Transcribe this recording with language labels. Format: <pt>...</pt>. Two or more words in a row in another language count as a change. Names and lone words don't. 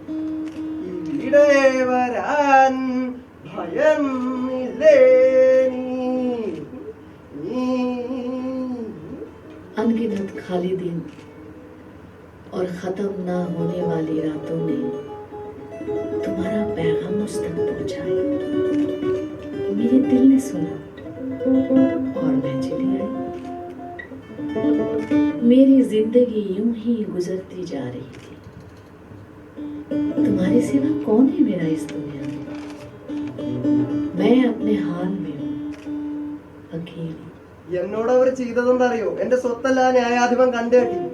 <ml>ഇവിടെ വരാൻ ഭയമില്ലേ നീ?</ml> <hi>अनगिनत खाली दिन और खत्म ना होने वाली रातों ने तुम्हारा पैगाम मुझ तक पहुंचाया। मेरे दिल ने सुना और मैं चली आई। मेरी जिंदगी यूं ही गुजरती जा रही थी। तुम्हारे सिवा कौन है मेरा इस दुनिया में? मैं अपने हाल में हूँ, अकेली।</hi> <ml>എന്നോട് അവർ ചെയ്തതെന്താ അറിയോ? എന്റെ സ്വത്തല്ല ന്യായാധിപൻ കണ്ടുകെട്ടി.</ml>